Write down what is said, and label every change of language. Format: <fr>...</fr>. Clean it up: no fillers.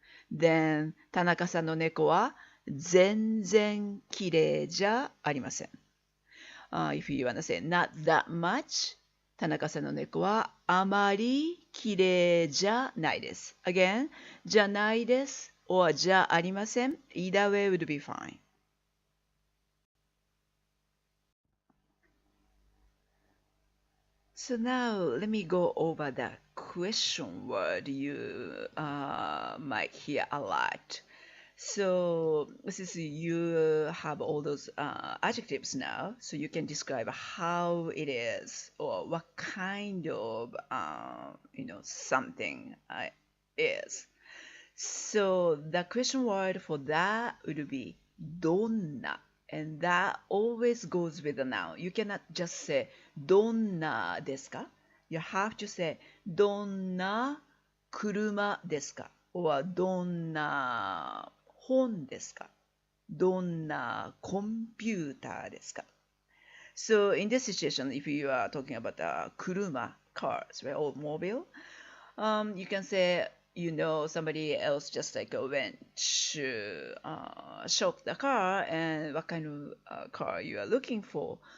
<ja>Then 田中さんの猫は全然綺麗じゃありません。</ja> <en>if you want to say not that much,</en> <ja>田中さんの猫はあまり綺麗じゃないです。</ja> <en>Again, じゃないです or じゃありません。 Either way would be fine. So now let me go over the question word you might hear a lot. So since you have all those adjectives now, so you can describe how it is or what kind of something is. So the question word for that would be どんな and that always goes with a noun. You cannot just say</en> <ja>どんなですか?</ja> <en>You have to say</en> <ja>どんな車ですか</ja> <en>or</en> <ja>どんな本ですか? どんなコンピューターですか?</ja> <en>So in this situation, if you are talking about kuruma, cars, right, automobile, you can say, somebody else just like went to shop the car and what kind of car you are looking for.</en>